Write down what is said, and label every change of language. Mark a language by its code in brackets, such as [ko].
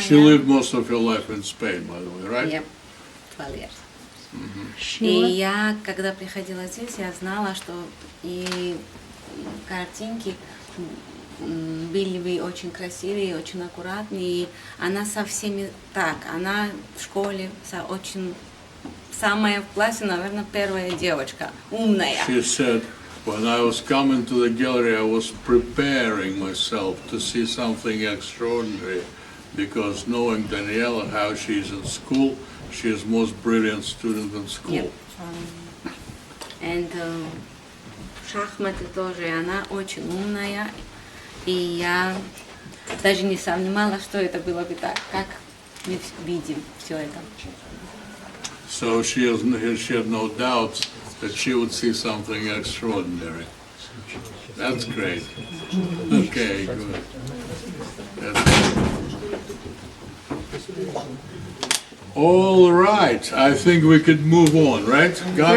[en] She lived most of her life in Spain, by the way, right? Yep. 12 years. [ru] И я, когда приходила здесь, я знала, что и картинки были бы очень красивые, очень аккуратные. И она со всеми так. Она в школе очень самая в классе, наверное, первая девочка, умная. [en] She said, when I was coming to the gallery, I was preparing myself to see something extraordinary, because knowing Daniella, how she's in school, she is most brilliant student in school. Yep. [ru] And шахматы тоже, она очень умная. И я даже не сомневалась, что это было бы так, как мы видим все это. [en] So she had no doubts that she would see something extraordinary. That's great. Okay, good. All right, I think we could move on, right, guys?